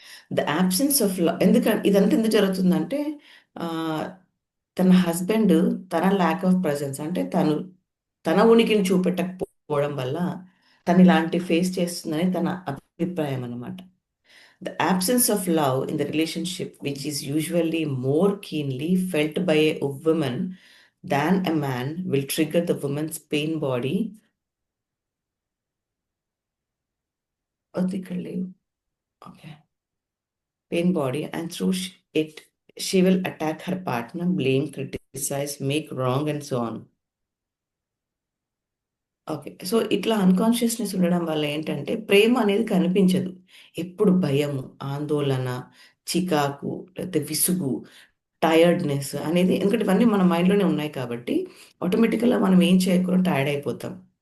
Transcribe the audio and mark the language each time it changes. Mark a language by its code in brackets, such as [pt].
[en] the absence of [te] ఇదంతా ఎందుకు జరుగుతుందంటే ఆహ్, తన హస్బెండ్ తన ల్యాక్ ఆఫ్ ప్రజెన్స్ అంటే తన ఉనికిని చూపెట్టకపోవడం వల్ల తను ఇలాంటి ఫేస్ చేస్తుందని తన అభిప్రాయం అన్నమాట. [en] The absence of love in the relationship, which is usually more keenly felt by a woman than a man, will trigger the woman's pain body. Okay. Pain body, and through it, she will attack her partner, blame, criticize, make wrong, and so on. Okay. [te] So, ఇట్లా unconsciousness ఉండడం వల్ల ఏంటంటే, ప్రేమ అనేది కనిపించదు. ఎప్పుడు భయము, ఆందోళన, చికాకు, లేతే విసుగు, టైర్డ్‌నెస్ అనేది ఎందుకంటే ఇవన్నీ మన మైండ్‌లోనే ఉన్నాయి కాబట్టి, ఆటోమేటికల్‌గా మనం ఏం చేయకుండా టైర్డ్ అయిపోతాం.